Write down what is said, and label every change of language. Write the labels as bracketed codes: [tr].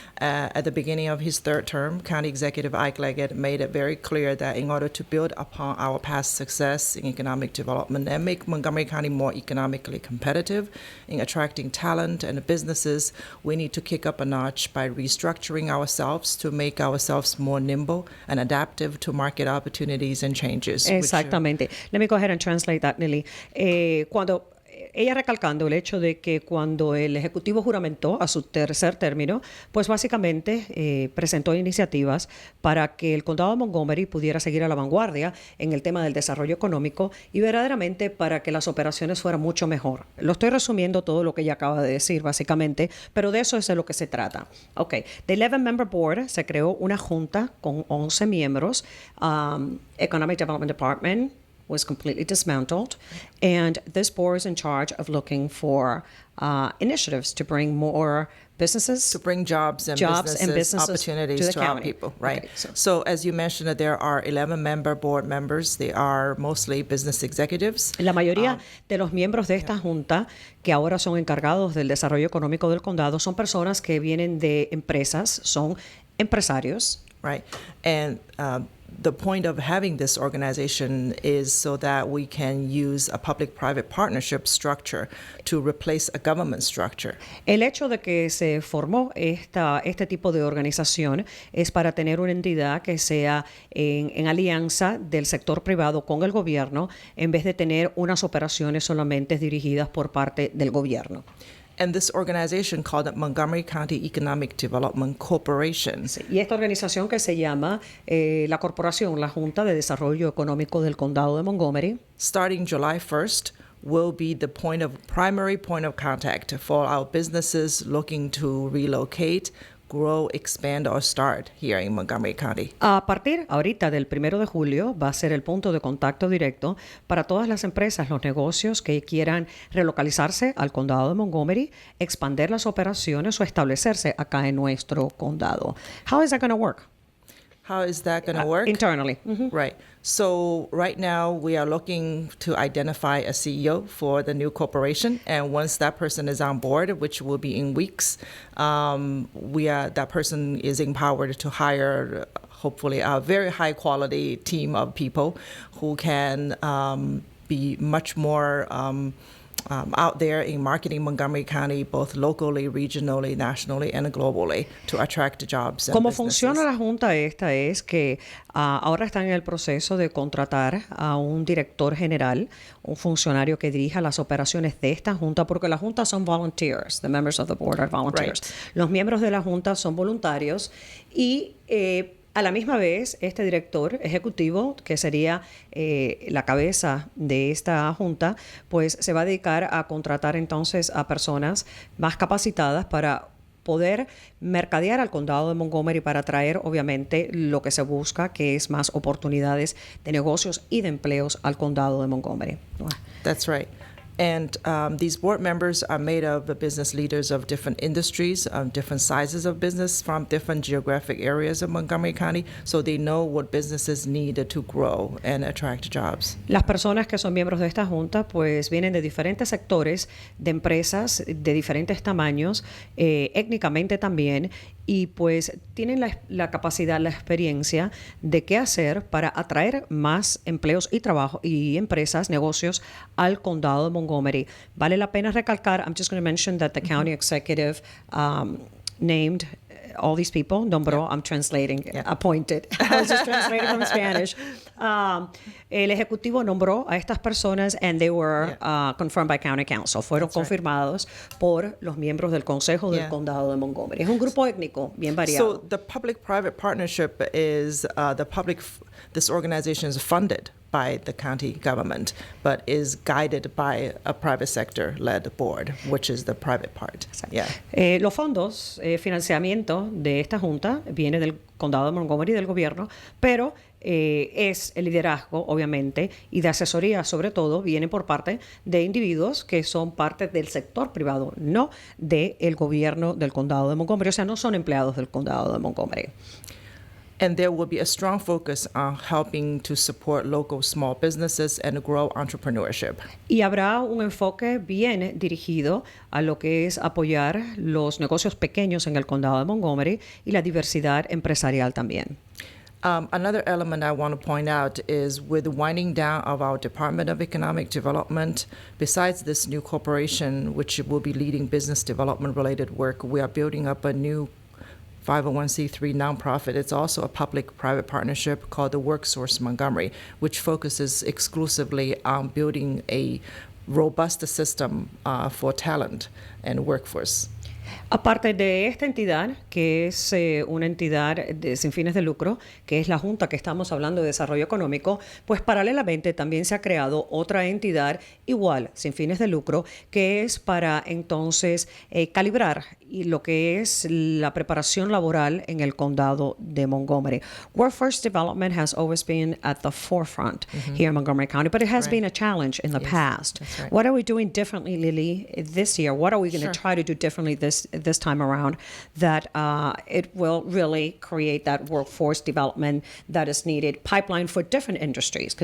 [en] At the beginning of his third term, County Executive Ike Leggett made it very clear that in order to build upon our past success in economic development and make Montgomery County more economically competitive in attracting talent and businesses, we need to kick up a notch by restructuring ourselves to make ourselves more nimble and adaptive to market opportunities and changes. [es] Exactamente. [en] Let me go ahead and translate that, Lily. [es] Cuando ella recalcando el hecho de que cuando el Ejecutivo juramentó a su tercer término, pues básicamente presentó iniciativas para que el condado de Montgomery pudiera seguir a la vanguardia en el tema del desarrollo económico y verdaderamente para que las operaciones fueran mucho mejor. Lo estoy resumiendo todo lo que ella acaba de decir básicamente, pero de eso es de lo que se trata. [en] Ok, the 11-member board [es] se creó una junta con 11 miembros, [en] Economic Development Department, was completely dismantled, and this board is in charge of looking for initiatives to bring more businesses, to bring jobs and businesses opportunities to our people, right? Okay, so as you mentioned, there are 11 board members. They are mostly business executives. [es] La mayoría de los miembros de esta junta que ahora son encargados del desarrollo económico del condado son personas que vienen de empresas, son empresarios. [en] Right. And the point of having this organization is so that we can use a public-private partnership structure to replace a government structure. [es] El hecho de que se formó este tipo de organización es para tener una entidad que sea en alianza del sector privado con el gobierno, en vez de tener unas operaciones solamente dirigidas por parte del gobierno. [en] And this organization called Montgomery County Economic Development Corporation. [es] Sí, y esta organización que se llama la Corporación, la Junta de Desarrollo Económico del Condado de Montgomery. [en] Starting July 1st, will be the primary point of contact for our businesses looking to relocate, grow, expand, or start here in Montgomery County. [es] A partir ahorita del 1 de julio va a ser el punto de contacto directo para todas las empresas, los negocios que quieran relocalizarse al condado de Montgomery, expandir las operaciones o establecerse acá en nuestro condado. [en] How is that going to work? How is that going to work? Internally. Right. So right now we are looking to identify a CEO for the new corporation, and once that person is on board, which will be in weeks, that person is empowered to hire hopefully a very high quality team of people who can be much more out there in marketing Montgomery County, both locally, regionally, nationally, and globally, to attract jobs and [es] Cómo [en] businesses. [es] funciona la junta esta es que ahora están en el proceso de contratar a un director general, un funcionario que dirija las operaciones de esta junta, porque la junta son [en] volunteers, the members of the board are volunteers. Right. [es] Los miembros de la junta son voluntarios y a la misma vez, este director ejecutivo, que sería la cabeza de esta junta, pues se va a dedicar a contratar entonces a personas más capacitadas para poder mercadear al condado de Montgomery, para traer obviamente lo que se busca, que es más oportunidades de negocios y de empleos al condado de Montgomery. [en] That's right. And these board members are made of business leaders of different industries, different sizes of business from different geographic areas of Montgomery County, so they know what businesses need to grow and attract jobs. [es] Las personas que son miembros de esta junta pues vienen de diferentes sectores, de empresas de diferentes tamaños, étnicamente también, y pues tienen la capacidad, la experiencia de qué hacer para atraer más empleos y trabajo y empresas, negocios al condado de Montgomery. Vale la pena recalcar, [en] I'm just going to mention that the county executive named all these people, [es] nombró, [en] I'm translating, appointed. I was just translating from Spanish. [es] El ejecutivo nombró a estas personas [en] and they were confirmed by county council. [es] Fueron confirmados por los miembros del consejo del condado de Montgomery. Es un grupo étnico bien variado. [en] So the public-private partnership is this organization is funded by the county government, but is guided by a private sector-led board, which is the private part. Yeah. [es] Los fondos, financiamiento de esta junta viene del condado de Montgomery, del gobierno, pero es el liderazgo, obviamente, y de asesoría, sobre todo, viene por parte de individuos que son parte del sector privado, no del gobierno del condado de Montgomery, o sea, no son empleados del condado de Montgomery. [en] And there will be a strong focus on helping to support local small businesses and grow entrepreneurship. [es] Y habrá un enfoque bien dirigido a lo que es apoyar los negocios pequeños en el condado de Montgomery y la diversidad empresarial también. [en] Another element I want to point out is with the winding down of our Department of Economic Development, besides this new corporation, which will be leading business development-related work, we are building up a new 501c3 nonprofit. It's also a public-private partnership called the WorkSource Montgomery, which focuses exclusively on building a robust system for talent and workforce. [es] Aparte de esta entidad, que es una entidad sin fines de lucro, que es la Junta que estamos hablando de desarrollo económico, pues paralelamente también se ha creado otra entidad igual, sin fines de lucro, que es para entonces calibrar y lo que es la preparación laboral en el condado de Montgomery. [en] Workforce development has always been at the forefront here in Montgomery County, but it has been a challenge in the past. That's right. What are we doing differently, Lily, this year? What are we going to try to do differently this time around that it will really create that workforce development that is needed, pipeline for different industries?